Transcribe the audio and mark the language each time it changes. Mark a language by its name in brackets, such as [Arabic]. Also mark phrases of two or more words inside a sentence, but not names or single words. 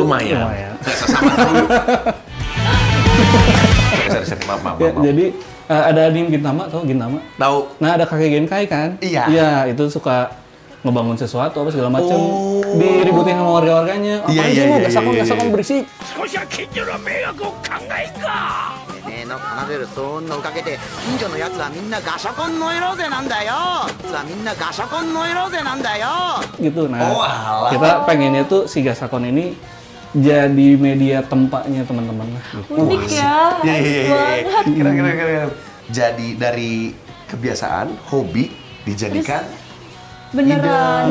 [Indonesian] Lumayan. Sama Maaf. Ya, jadi ada anime Gintama, tau Gintama? Tahu. Nah ada kakek Genkai kan? Iya. Iya, itu suka ngebangun sesuatu apa segala macam. Oh. Diributin sama warga-warganya. Iya, Apaan iya, sih lu? iya, Gasakon, iya, Gasakon iya. berisik. [Japanese] てめえの奏でる騒音のおかげで近所のやつはみんなガシャコンノイローゼなんだよやつはみんなガシャコンノイローゼなんだよ [Indonesian] Gitu. Nah, Oh, alah. kita pengennya tuh si Gasakon ini jadi media tempatnya teman-teman lah. Gitu. Unik ya, Iya, asik banget. Keren. Jadi dari kebiasaan, hobi dijadikan Beneran,